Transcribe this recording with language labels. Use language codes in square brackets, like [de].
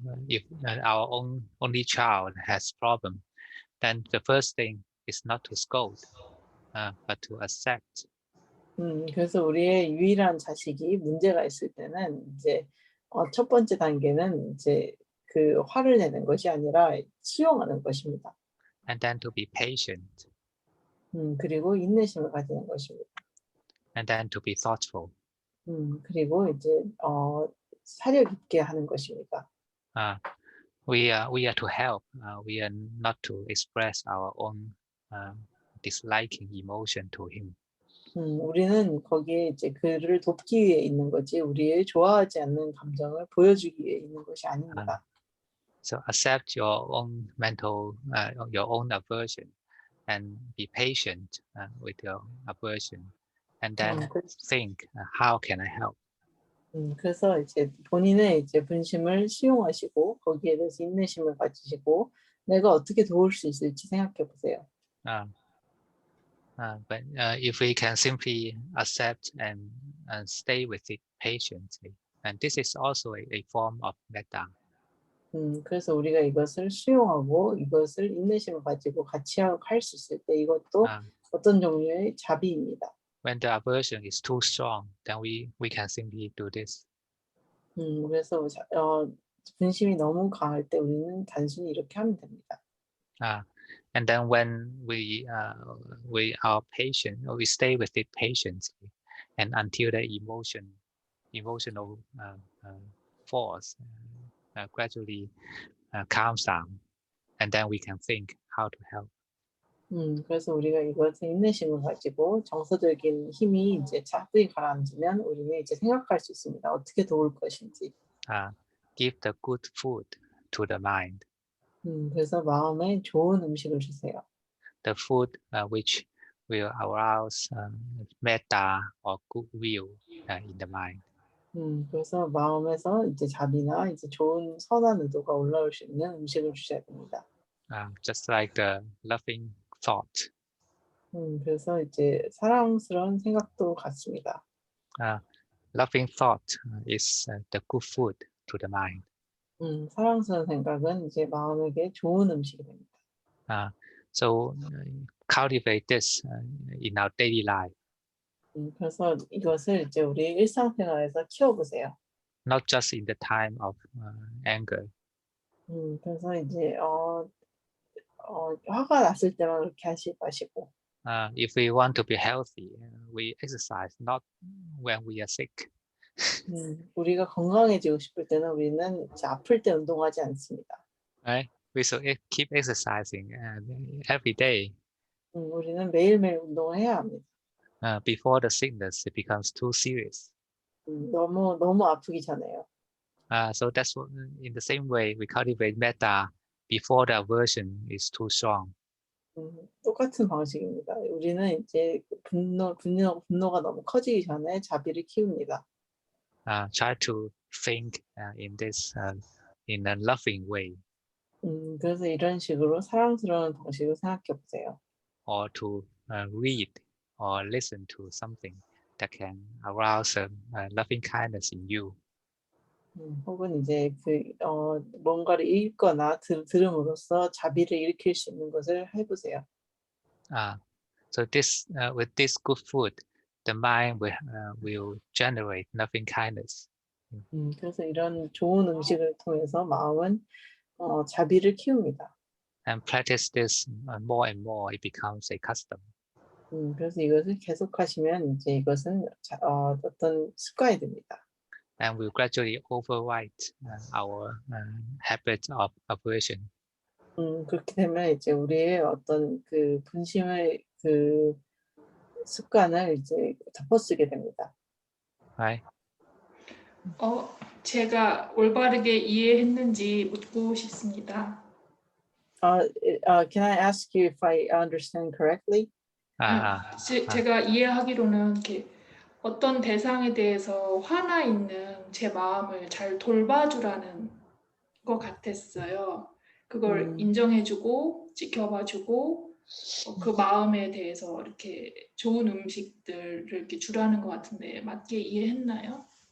[en] If our only child has problem, then the first thing is not to scold, but to accept [ko] 그래서 우리의 유일한 자식이 문제가 있을 때는 이제 첫 번째 단계는 이제 그 화를 내는 것이 아니라 수용하는 것입니다. [en] and then to be patient, [ko] 그리고 인내심을 가지는 것입니다. [en] and then to be thoughtful. [ko] 그리고 이제 사려 깊게 하는 것입니다. [en] We are to help. We are not to express our own disliking emotion to him. [ko] 우리는 거기에 이제 그를 돕기 위해 있는 거지 우리의 좋아하지 않는 감정을 보여주기 위해 있는 것이 아닙니다. [en] So accept your own mental, your own aversion, and be patient with your aversion, and then think, how can I help? [ko] 그래서 이제 본인의 이제 분심을 수용하시고 거기에 대해서 인내심을 가지시고 내가 어떻게 도울 수 있을지 생각해 보세요. [en] But if we can simply accept and stay with it patiently, and this is also a form of metta. [ko] 그래서 우리가 이것을 수용하고 이것을 인내심을 가지고 같이 할 수 있을 때 이것도 어떤 종류의 자비입니다. [en] When the aversion is too strong, then we can simply do this. [ko] 그래서 분심이 너무 강할 때 우리는 단순히 이렇게 하면 됩니다. [en] And then when we are patient, we stay with it patiently, and until the emotional force gradually calms down, and then we can think how to help. [ko] 그래서 우리가 이것에 인내심을 가지고 정서적인 힘이 이제 차분히 가라앉으면 우리는 이제 생각할 수 있습니다. 어떻게 도울 것인지. [en] Give the good food to the mind. [ko] 그래서 마음에 좋은 음식을 주세요. [en] The food which will arouse metta or goodwill in the mind. [ko] 그래서 마음에서 이제 자비나 이제 좋은 선한 의도가 올라올 수 있는 음식을 주셔야 됩니다. [en] Just like the loving thought. [ko] 그래서 이제 사랑스러운 생각도 같습니다. [en] Loving thought is the good food to the mind. [ko] 사랑스러운 생각은 이제 마음에게 좋은 음식이 됩니다. [en] So cultivate this in our daily life. [ko] 그래서 이것을 이제 우리 일상생활에서 키워보세요. [en] Not just in the time of anger. [ko] 그래서 이제 화가 났을 때만 그렇게 하지 마시고. [en] If we want to be healthy, we exercise not when we are sick. [ko] 우리가 건강해지고 싶을 때는 우리는 이제 아플 때 운동하지 않습니다. [en] Right? We should keep exercising every day. [ko] 우리는 매일매일 운동을 해야 합니다. [en] Before the sickness it becomes too serious. [ko] 너무 아프기 전에요. [en] So that's what, in the same way we cultivate metta before the aversion is too strong. [ko] 똑같은 방식입니다. 우리는 이제 분노가 너무 커지기 전에 자비를 키웁니다. [en] Try to think in this in a loving way. [ko] 그래서 이런 식으로 사랑스러운 방식으로 생각해 보세요. [en] Or to read or listen to something that can arouse loving kindness in you. [ko] 혹은 이제 뭔가를 읽거나 들음으로써 자비를 일으킬 수 있는 것을 해보세요. [en] So this with this good food, the mind will generate loving kindness. [ko] 그래서 이런 좋은 음식을 통해서 마음은 자비를 키웁니다. [en] And practice this more and more, it becomes a custom. [ko] 그래서 이것을 계속하시면 이제 이것은 어떤 습관이 됩니다. [en] And will gradually overwrite our habit of aversion. [ko] 그렇게 되면 이제 우리의 어떤 그 분심의 그 습관을 이제 덮어쓰게 됩니다. [en] Right? [ko] 제가 올바르게 이해했는지 묻고 싶습니다. [en] Can I ask you if I understand correctly? [ko] 제가 이해하기로는 이렇게 어떤 대상에 대해서 화나 있는 제 마음을 잘 돌봐주라는 것 같았어요. 그걸 인정해주고 지켜봐주고 그 마음에 대해서 이렇게 좋은 음식들을 이렇게 주라는 것 같은데 맞게 이해했나요?